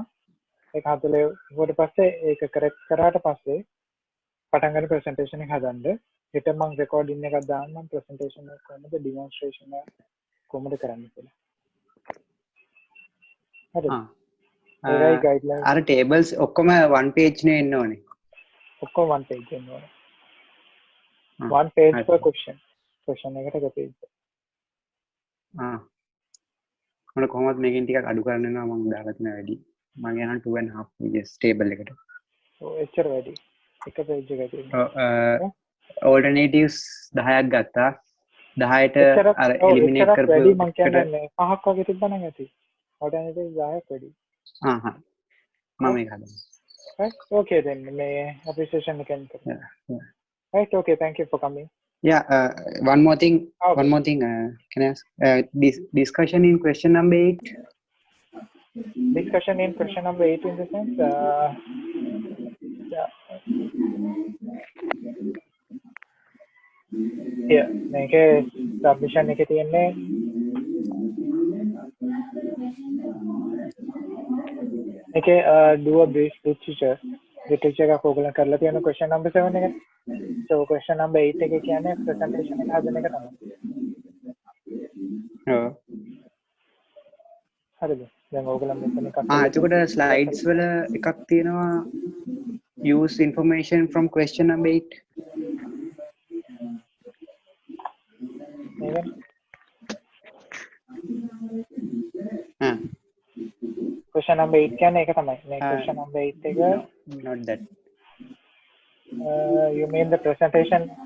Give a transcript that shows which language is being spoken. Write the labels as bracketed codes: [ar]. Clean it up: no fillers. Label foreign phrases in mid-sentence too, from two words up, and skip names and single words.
[si] ඒක හදලා ඊට පස්සේ ඒක correct කරාට පස්සේ පටන් ගන්න presentation එක හදන්න. හෙට මම recording එකක් දාන්නම් presentation එක කොහොමද demonstration එක කොහොමද කරන්නේ කියලා. හරි. ඒයි guidelines අර tables ඔක්කොම one page නේ එන්න ඕනේ. ඔක්කොම one page එන්න ඕනේ. [en] one page per question [si] එකට එක [en] page. [si] මම කොහොමද මේකෙන් ටිකක් අඩු කරන්න වෙනවා මම දාලා තියෙන වැඩි. මම යනවා 2.5 [en] pages table [si] එකට. ඔව් එච්චර වැඩි. එක page එකක තියෙනවා. alternatives 10ක් ගත්තා. 10ට අර eliminate කරපු වැඩි මම කියන්නේ 5ක් වගේ තිබ්බනම් ඇති. alternatives 10ක් වැඩි. මම ඒක හදනවා. [en] Right, okay then may appreciation again. Right, okay, thank you for coming. Yeah, one more thing can I ask discussion in question number 8? Discussion in question number 8 in the sense yeah [si] මේකේ submission එකේ තියෙන්නේ [en] okay, do a brief literature [si] එකක් ඕගොල්ලෝ කරලා තියෙන [en] question number 7 එක. [si] So [en] question number 8 [si] එකේ කියන්නේ presentation එක හදන එක තමයි. ඔව්. හරිද? දැන් ඕගොල්ලෝ මෙතන එකක් එතකොට slides වල එකක් තියෙනවා [en] use information from question number 8. question number 8 [si] කියන්නේ ඒක තමයි. [en] මේ question number 8 එක not that. You mean the presentation